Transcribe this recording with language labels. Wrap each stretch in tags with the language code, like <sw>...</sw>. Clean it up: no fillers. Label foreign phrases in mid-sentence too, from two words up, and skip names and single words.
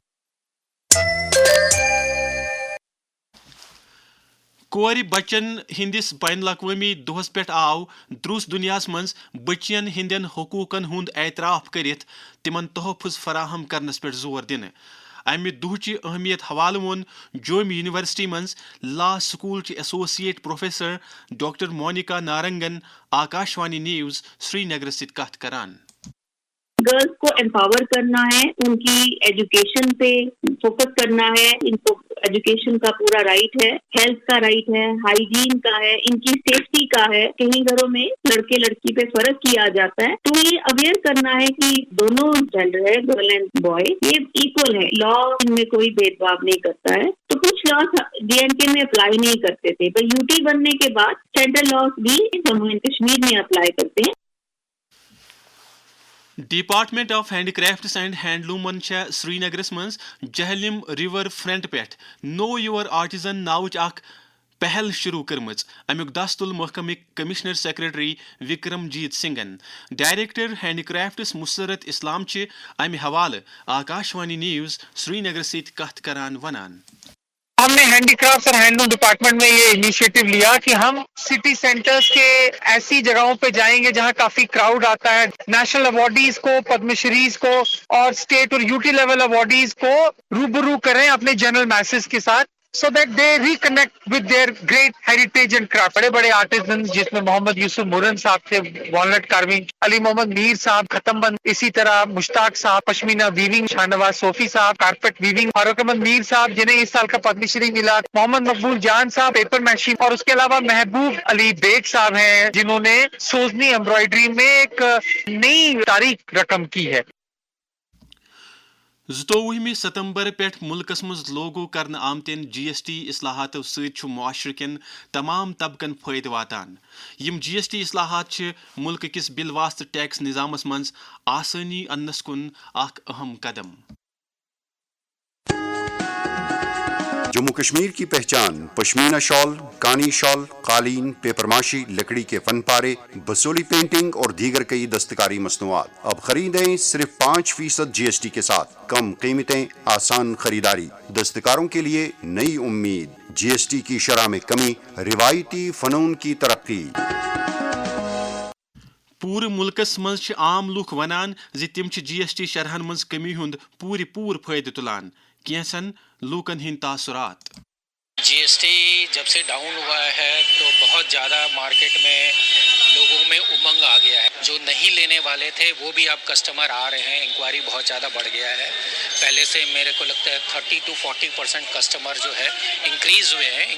<ks>کور بچن ہندس بین الاقوامی دہس پہ آو دروس دنیا مز بچین ہندین حقوقن ہند اعتراف کرت تمن تحفظ فراہم کرنس پہ زور دن امہ دہچہ اہمیت حوالہ وون جوم یونیورسٹی مز لا سکول ایسوسیٹ پروفیسر ڈاکٹر مونیکا نارنگن آکاشوانی نیوز سری نگر ست کت کران</ks> <ur>گرلس کو امپاور کرنا ہے، ان کی ایجوکیشن پہ فوکس کرنا ہے، ان کو ایجوکیشن کا پورا رائٹ ہے، ہیلتھ کا رائٹ ہے، ہائیجین کا ہے، ان کی سیفٹی کا ہے. کہیں گھروں میں لڑکے لڑکی پہ فرق کیا جاتا ہے تو یہ اویئر کرنا ہے کہ دونوں جینڈر ہے،</ur> <en>girl and boy,</en> <ur>یہ ایکول ہے. لا ان میں کوئی بھید بھاؤ نہیں کرتا ہے. تو کچھ لاس JNK میں اپلائی نہیں کرتے تھے، پر UT بننے کے بعد</ur> <en>central laws</en> <ur>بھی جموں اینڈ کشمیر میں اپلائی کرتے ہیں.</ur> <ks>ڈپارٹمنٹ آف ہینڈ کرافٹس اینڈ ہینڈلومن سری نگرس مز جہلم ریور فرنٹ پہ نو یور آرٹزن ناوچ اخ پہل شروع کرمز. امیک دست المحکمہ کمشنر سیکرٹری وکرم جیت سنگھن ڈائریکٹر ہینڈ کرافٹس مسرت اسلام امہ حوالہ آکاشوانی نیوز سری نگر ست کت کران ونان</ks> <ur>ہم نے ہینڈی کرافٹ اور</ur> <en>handloom department</en> <ur>میں یہ انیشیٹو لیا کہ ہم</ur> <en>city centres</en> <ur>کے ایسی جگہوں پہ جائیں گے جہاں کافی کراؤڈ آتا ہے.</ur> <en>national awardees</en> <ur>کو، پدم شریز کو اور اسٹیٹ اور</ur> <en>UT level awardees</en> <ur>کو روبرو کریں اپنے</ur> <en>general masses</en> <ur>کے ساتھ</ur> <en>so that they reconnect with their great heritage and craft.</en> <ur>بڑے بڑے آرٹیزنز جس میں محمد یوسف مرن صاحب تھے</ur> <en>walnut carving,</en> <ur>علی محمد میر صاحب ختم بند، اسی طرح مشتاق صاحب</ur> <en>pashmina weaving,</en> <ur>شاہنواز صوفی صاحب</ur> <en>carpet weaving,</en> <ur>فاروق احمد میر صاحب جنہیں اس سال کا پدم شری ملا، محمد مقبول جان صاحب</ur> <en>papier mache,</en> <ur>اور اس کے علاوہ محبوب علی بیگ صاحب ہیں جنہوں نے</ur> <en>sozni embroidery</en> <ur>میں ایک نئی تاریخ رقم کی ہے.</ur> <ks>22 ستمبر پہ ملکس مز لوگو کرنے آمتین GST اصلاحاتو ست معاشرہ کن تمام طبقن فائدہ واتان. یم GST اصلاحات ملک کس بالواسطہ ٹیکس نظامس مز آسانی انس کن اخ اہم قدم.</ks> <ur>جموں کشمیر کی پہچان پشمینہ شال، کانی شال، قالین، پیپر ماشی، لکڑی کے فن پارے، بسولی پینٹنگ اور دیگر کئی دستکاری مصنوعات. اب خریدیں صرف 5% GST کے ساتھ. کم قیمتیں، آسان خریداری، دستکاروں کے لیے نئی امید. GST کی شرح میں کمی، روایتی فنون کی ترقی.</ur> <ks>پور ملکس مز عام لوک ونان تم GST شرحن مز کمی ہند پور فائدہ تلان. کینسن لوکن ہند تاثرات.</ks> <ur>GST جب سے ڈاؤن ہوا ہے تو بہت زیادہ مارکیٹ میں لوگوں میں امنگ آ گیا ہے. جو نہیں لینے والے تھے وہ بھی اب کسٹمر آ رہے ہیں. انکوائری بہت زیادہ بڑھ گیا ہے. پہلے سے میرے کو لگتا ہے 30 to 40% کسٹمر جو ہے انکریز ہوئے ہیں.</ur>